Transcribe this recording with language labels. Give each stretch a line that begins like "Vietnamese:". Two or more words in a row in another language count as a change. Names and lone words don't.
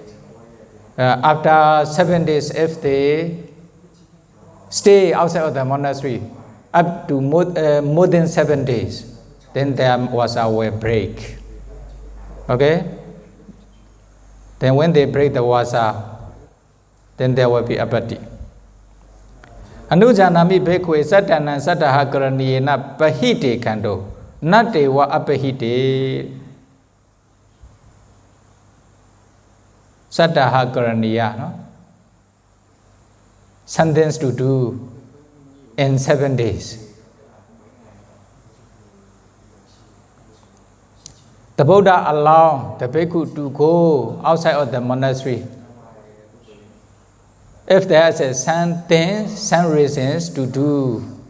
English: After 7 days, if they stay outside of the monastery up to more than 7 days, then there was our break. Okay? Then when they break the Vassa, then there will be abati.
Pali: Anujanami bhikkhve sattana sattaha karaniyena pahite kando natte wa apahite. Sattaha karaniya, no?
English: Something to do in 7 days. The Buddha allowed the bhikkhu to go outside of the monastery. If there is some reasons to do.